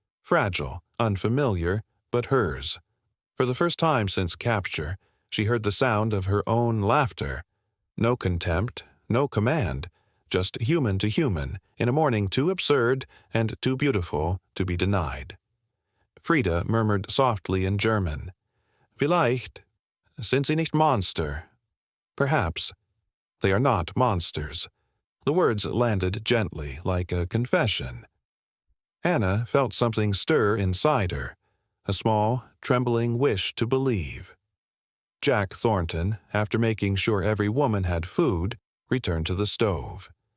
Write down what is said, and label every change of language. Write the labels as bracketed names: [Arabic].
[English] Fragile, unfamiliar, but hers. For the first time since capture, she heard the sound of her own laughter. No contempt, no command, just human to human, in a morning too absurd and too beautiful to be denied. Frida murmured softly in German, [German] "Vielleicht sind sie nicht Monster." [English] Perhaps. They are not monsters. The words landed gently, like a confession. Anna felt something stir inside her, a small, trembling wish to believe. Jack Thornton, after making sure every woman had food, returned to the stove.